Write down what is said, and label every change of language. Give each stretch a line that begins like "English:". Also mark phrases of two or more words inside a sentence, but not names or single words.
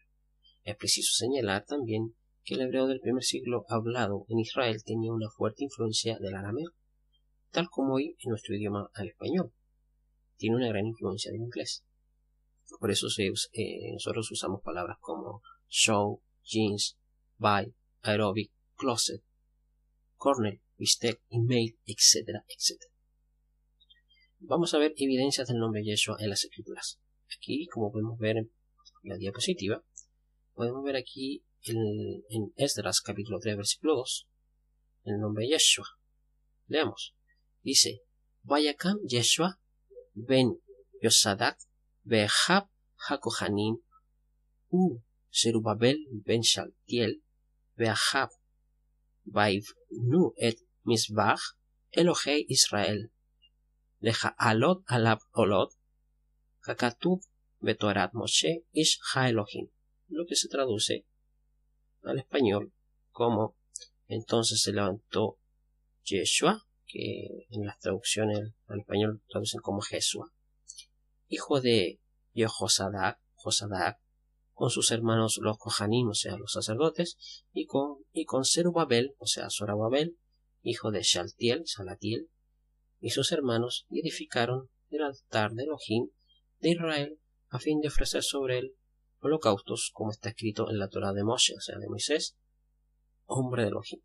Spanish: Es preciso señalar también que el hebreo del primer siglo hablado en Israel tenía una fuerte influencia del arameo, tal como hoy en nuestro idioma al español. tiene una gran influencia del inglés. Por eso nosotros usamos palabras como
English: show, jeans, buy, aerobic, closet, corner,
Spanish: bistec, email, etcétera, etcétera. Vamos a ver evidencias del nombre Yeshua en las escrituras. Aquí, como podemos ver en la diapositiva, podemos ver aquí en Esdras capítulo 3 versículo 2 el nombre Yeshua. Leamos. Dice:
Hebrew: ויקם ישוע בן יוצדק ואחיו הכהנים וזרבבל בן שאלתיאל ואחיו ויבנו את מזבח אלהי ישראל להעלות עליו עלות ככתוב בתורת משה איש ha'Elohim,
Spanish: lo que se traduce al español como: entonces se levantó Yeshua, que en las traducciones al español traducen como Jesúa, hijo de Jehozadak, con sus hermanos los Kohanim, o sea, los sacerdotes, y con Zerubabel, o sea, Zorobabel, hijo de Salatiel, y sus hermanos, y edificaron el altar de Elohim de Israel a fin de ofrecer sobre él holocaustos, como está escrito en la Torá de Moshe, o sea, de Moisés, hombre de Elohim.